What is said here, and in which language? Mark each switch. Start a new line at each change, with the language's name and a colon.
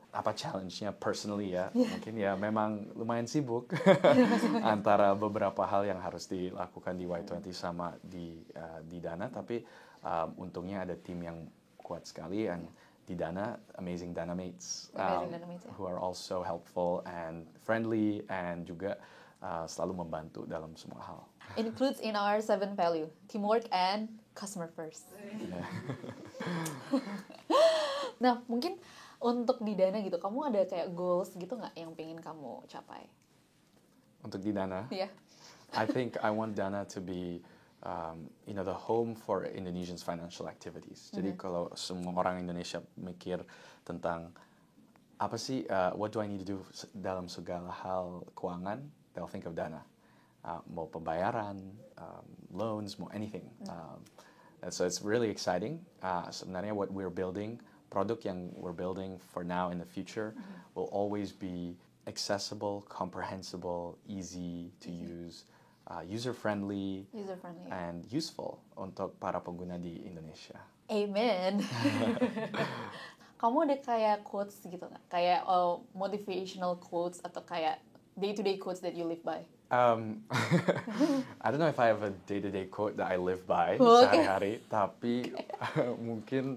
Indonesian: Apa challenge-nya personally ya? Mungkin ya memang lumayan sibuk antara beberapa hal yang harus dilakukan di Y20 sama di Dana, tapi untungnya ada tim yang kuat sekali, and di Dana,
English: amazing Danamates, who are also helpful and friendly and
Indonesian: juga selalu membantu dalam semua hal.
English: Includes in our 7 value, teamwork and customer first.
Indonesian: Nah, mungkin untuk di Dana gitu, kamu ada kayak goals gitu nggak yang pengen kamu capai? Untuk di Dana?
English: Yeah. I think I want Dana to be the home for Indonesians' financial activities.
Indonesian: Jadi kalau semua orang Indonesia mikir tentang apa sih,
English: what do I need to do
Indonesian: dalam segala hal keuangan,
English: they'll think of Dana.
Indonesian: Mau pembayaran, loans, mau anything.
English: So it's really exciting.
Indonesian: Sebenarnya
English: what we're building,
Indonesian: produk yang
English: we're building for now and the future will always be accessible, comprehensible, easy to use. User-friendly, and useful
Indonesian: untuk para pengguna di Indonesia. Amen. Kamu ada kayak quotes gitu nggak?
English: Kayak motivational quotes
Indonesian: atau kayak
English: day-to-day quotes that you live by? I don't know if I have a day-to-day quote that I live by
Indonesian: sehari-hari, tapi mungkin